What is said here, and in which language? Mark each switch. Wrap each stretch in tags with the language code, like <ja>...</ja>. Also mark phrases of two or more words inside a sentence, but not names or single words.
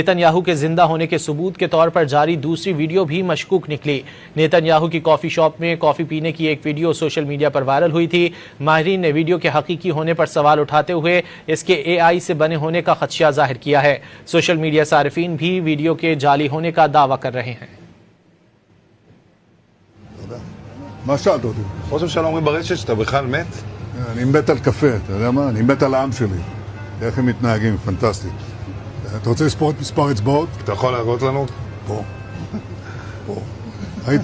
<ur>نیتن یاہو کے زندہ ہونے کے ثبوت کے طور پر جاری دوسری ویڈیو بھی مشکوک نکلی. نیتن یاہو کی</ur> <en>coffee shop</en> <ur>میں کافی پینے کی ایک ویڈیو</ur> <en>social media</en> <ur>پر وائرل ہوئی تھی. ماہرین نے ویڈیو کے حقیقی ہونے پر سوال اٹھاتے ہوئے اس کے AI سے بنے ہونے کا خدشہ ظاہر کیا ہے.</ur> <en>social media</en> <ur>صارفین بھی ویڈیو کے جعلی ہونے کا دعویٰ کر رہے ہیں.</ur> <he>מה שאלת אותי? ראש הממשלה אומרים ברשת שאתה בכלל מת? אני מת על קפה, אתה יודע מה? אני מת על העם שלי. איך הם מתנהגים, פנטסטי. אתה רוצה לספור את מספר אצבעות? אתה יכול להראות לנו? פה. פה. היית?</he>